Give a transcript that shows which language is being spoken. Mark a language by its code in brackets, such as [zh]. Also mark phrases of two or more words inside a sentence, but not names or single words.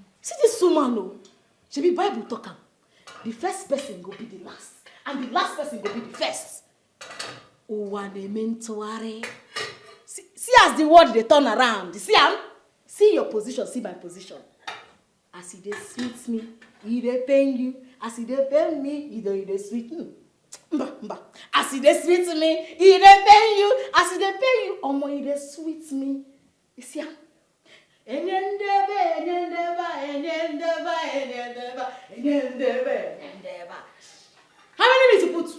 [pcm] See this woman, no. She be Bible talker. The first person go be the last, and the last person go be the first. Oh, and they meant to worry. See as the word they turn around. You see, see your position. See my position. As he dey sweet me, he dey pain you. As he dey pain me, he dey sweet me. Mba. As he dey sweet me, he dey pain you. As he dey pain you, omo he dey sweet me. You see am? How many minutes you put?